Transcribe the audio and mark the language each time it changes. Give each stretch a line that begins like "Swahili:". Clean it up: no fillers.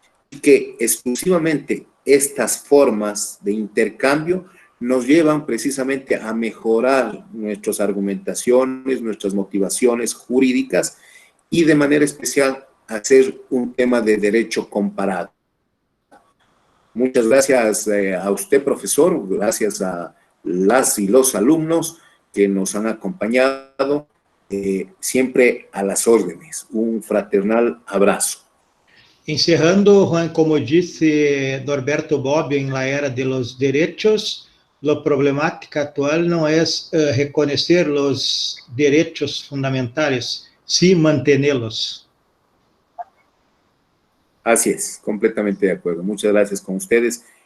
Spanish: y que exclusivamente estas formas de intercambio nos llevan precisamente a mejorar nuestras argumentaciones, nuestras motivaciones jurídicas y de manera especial hacer un tema de derecho comparado. Muchas gracias a usted, profesor, gracias a las y los alumnos que nos han acompañado, siempre a las órdenes. Un fraternal abrazo.
Portuguese: Encerrando, Juan, como disse Norberto Bobbio em La Era de los Derechos, a problemática atual não é reconhecer os direitos fundamentais, sim mantê-los.
Spanish: Así es, completamente de acuerdo. Muchas gracias con ustedes.